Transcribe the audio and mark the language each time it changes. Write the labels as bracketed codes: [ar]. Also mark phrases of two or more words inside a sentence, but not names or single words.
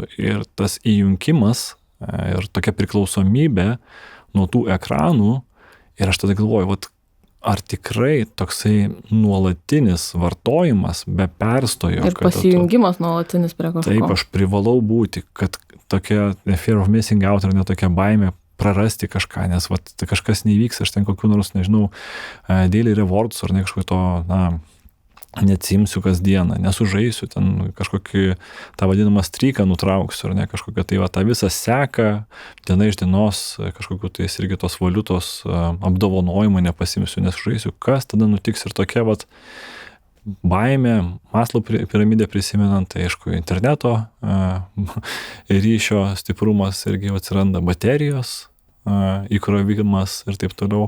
[lt] Ir tas įjungimas ir tokia priklausomybė nuo tų ekranų. Ir aš tada galvoju, ar tikrai toksai nuolatinis vartojimas be perstojo. Ir pasijungimas nuolatinis prie kažko. Taip, aš privalau būti, kad tokia [en] fear of missing out [lt] ar netokia baimė prarasti kažką, nes kažkas neįvyks, aš ten kokių nors, nežinau, [en] daily rewards [lt] ar kažkokio to, neatsimsiu kasdieną, nesužaisiu, ten kažkokį tą vadinamą stryką nutrauksiu, ar kažkokią tai tą visą seką, diena iš dienos, kažkokiu tai irgi tos valiutos apdovanojimą nepasimsiu, nesužaisiu, kas tada nutiks ir tokia baimė, Maslow piramidę prisimenant, tai aišku, interneto ryšio stiprumas irgi atsiranda, baterijos įkrovimas ir taip toliau.